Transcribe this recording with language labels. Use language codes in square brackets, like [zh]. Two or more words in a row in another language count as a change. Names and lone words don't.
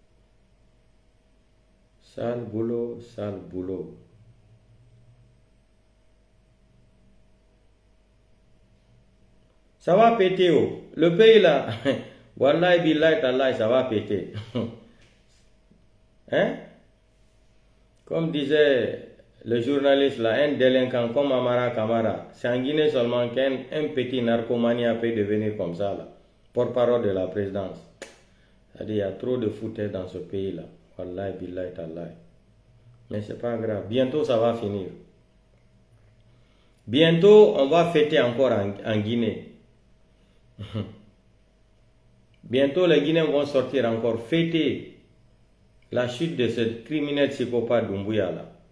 [fr] Sale boulot, sale boulot. Ça va péter, oh. Le pays là, [ar] Wallahi billahi tallahi, [fr] ça va péter. Hein? Comme disait le journaliste là, un délinquant comme Amara Kamara, c'est en Guinée seulement qu'un petit narcomanien peut devenir comme ça là, porte-parole de la présidence. C'est-à-dire, il y a trop de foutaise dans ce pays là. [ar] Wallahi billahi tallahi. [fr] Mais c'est pas grave, bientôt ça va finir. Bientôt on va fêter encore en Guinée. Bientôt les Guinéens vont sortir encore fêter la chute de ce criminel psychopathe Doumbouya là.